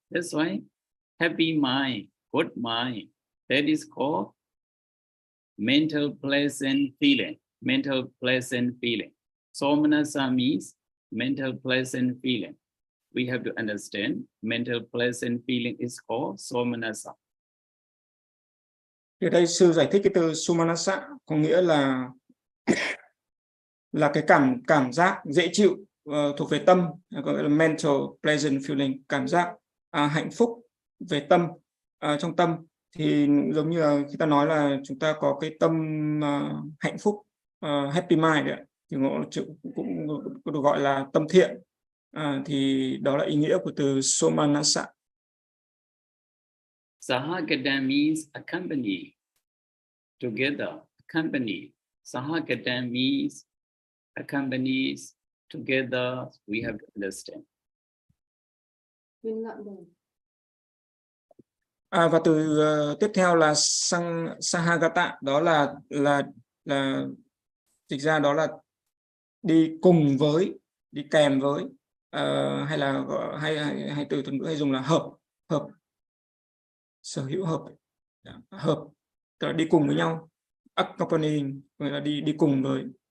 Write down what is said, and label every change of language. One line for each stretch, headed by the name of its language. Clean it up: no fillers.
English: That's why happy mind, good mind. That is called mental pleasant feeling. Mental pleasant feeling. Somanasa means mental pleasant feeling. We have to understand mental pleasant feeling is called somanasa.
Vietnamese: Ở đây sư giải thích cái từ somanasa có nghĩa là cái cảm giác dễ chịu thuộc về tâm, có nghĩa là
English: mental pleasant feeling,
Vietnamese: cảm giác hạnh phúc về tâm, trong tâm. Thì giống như là khi ta nói là chúng ta có cái tâm hạnh phúc,
English: happy mind
Vietnamese: đấy, thì cũng được gọi là tâm thiện, thì đó là ý nghĩa của từ somanasa.
English: Sahagata means accompany, together, accompany. Sahagata means accompanies, together, we have to understand.
Vietnamese: Và từ tiếp theo là sahagata, đó là dịch ra đó là đi cùng với, đi kèm với, hay là hay từ ngữ hay dùng là hợp, sở hữu hợp, tức là đi cùng với nhau, accompanying, gọi là đi cùng với.